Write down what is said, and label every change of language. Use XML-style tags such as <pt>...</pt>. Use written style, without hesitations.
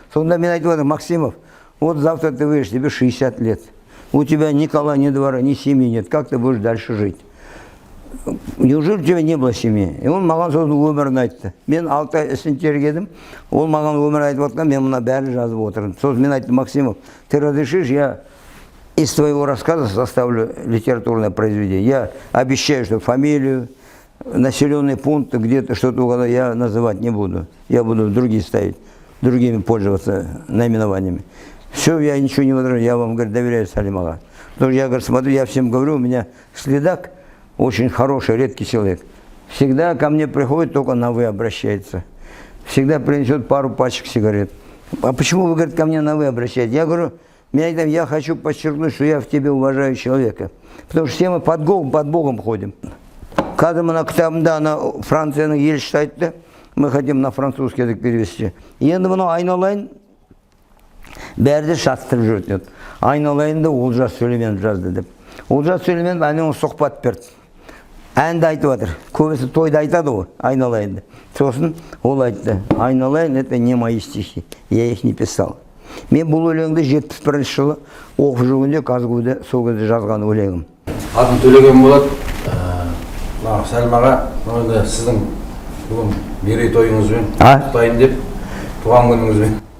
<kk>Сонда мен айтып отырмын,</kk> <ru>Максимов, вот завтра ты выйдешь, тебе 60 лет. У тебя ни кола, ни двора, ни семьи нет. Как ты будешь дальше жить? Неужели у тебя не было семьи?</ru> <kk>И он маған сосын өмірін айтты. Мен 6 ай ісін тергедім. Ол маған өмір айтып отқан, мен мына бәрі жазып отырдым. Сосын мен айттым,</kk> <ru>Максимов, ты разрешишь, я из твоего рассказа составлю литературное произведение. Я обещаю, что фамилию, населенные пункты, где-то что-то я называть не буду. Я буду другие ставить, другими пользоваться наименованиями. Все, я ничего не возражаю, я вам, говорит, доверяю, Салим ага. Потому что я, говорит, смотрю, я всем говорю, у меня следак очень хороший, редкий человек. Всегда ко мне приходит, только на «вы» обращается. Всегда принесет пару пачек сигарет. А почему вы, говорит, ко мне на «вы» обращаетесь? Я говорю, я хочу подчеркнуть, что я в тебе уважаю человека. Потому что все мы под Богом ходим. Когда мы на</ru> <kk>кітабында ана Францияның елшісі айтты,</kk> <ru>мы хотим на французский язык перевести.</ru> <kk>Енді мұны айналайын, бәрді шаттырып жүрді. Айналайын да Олжас Сүлейменов жазды деп. Олжас Сүлейменов әне оны сұхбат берді. Әнді айтып жатыр. Көбісі тойда айтады ғой, айналайын деп. Сосын ол айтты, айналайын,</kk> <ru>это не мои стихи, я их не писал.</ru> <kk>Мен бұл өлеңді 71 жылы оқып жүргенде Казгуде сол кезде жазған өлеңім. Атын төлеген болады. Сәлімаға, сіздің бүгін мерейтойыңызбен құттықтайын деп, туған күніңізбен.</kk>